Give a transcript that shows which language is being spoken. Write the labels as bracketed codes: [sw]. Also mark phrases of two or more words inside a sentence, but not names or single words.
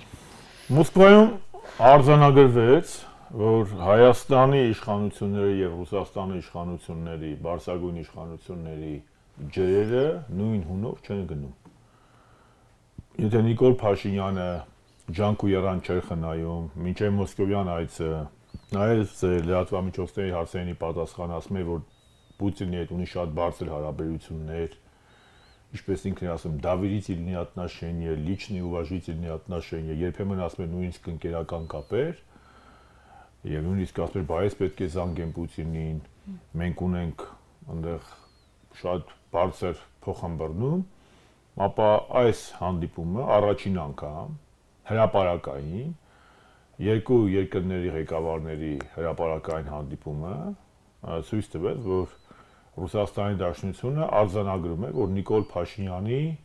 [hy] Մոսկվայում արձանագրվեց, որ Հայաստանի իշխանությունների եւ Ռուսաստանի իշխանությունների, Բարսագույն իշխանությունների ջրերը նույն հունով չեն գնում։ Եթե Նիկոլ Փաշինյանը ջանք ու երան չէր խնայում, մինչև Մոսկովյան այցը, նայած լրատվամիջոցների հարցերին պատասխան ասում է, որ Պուտինի հետ ունի շատ բարձր հարաբերություններ, ինչպես ինքն է ասում, [ru] доверительные отношения, личные уважительные отношения, [hy] երբեմն ասում է նույնիսկ ընկերական կապեր, եւ նույնիսկ ասում է, բայց պետք է զանգեն Պուտինին, մենք ունենք այնտեղ շատ բարձր փոխհմբռնում, ապա այս հանդիպումը առաջին անգամ հրապարակային երկու երկրների ղեկավարների հրապարակային հանդիպումը ցույց տվեց, որ Ռուսաստանի Դաշնությունը արձանագրում է, որ Նիկոլ Փաշինյանի